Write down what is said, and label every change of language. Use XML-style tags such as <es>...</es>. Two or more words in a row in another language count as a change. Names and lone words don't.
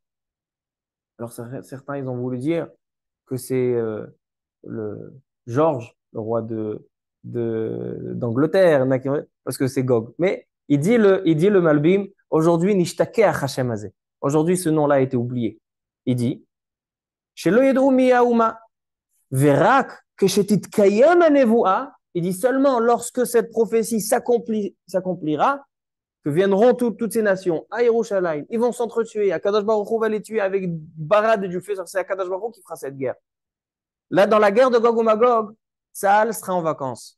<fr>Alors certains, ils ont voulu dire que c'est le George, le roi d'Angleterre, parce que c'est Gog. Mais il dit le Malbim, aujourd'hui,</fr> <he>נשתכח השם הזה.</he> <fr>Aujourd'hui, ce nom-là a été oublié. Il dit,</fr> <he>שלא ידעו מי הוא, ורק כשתתקיים הנבואה.</he> <fr>Il dit seulement lorsque cette prophétie s'accomplira, que viendront toutes ces nations à Yerushalayim, ils vont s'entretuer. Akadosh Baruch Hu va les tuer avec barade et du feu. C'est Akadosh Baruch Hu qui fera cette guerre. Là, dans la guerre de Gog ou Magog, Saal sera en vacances.</fr>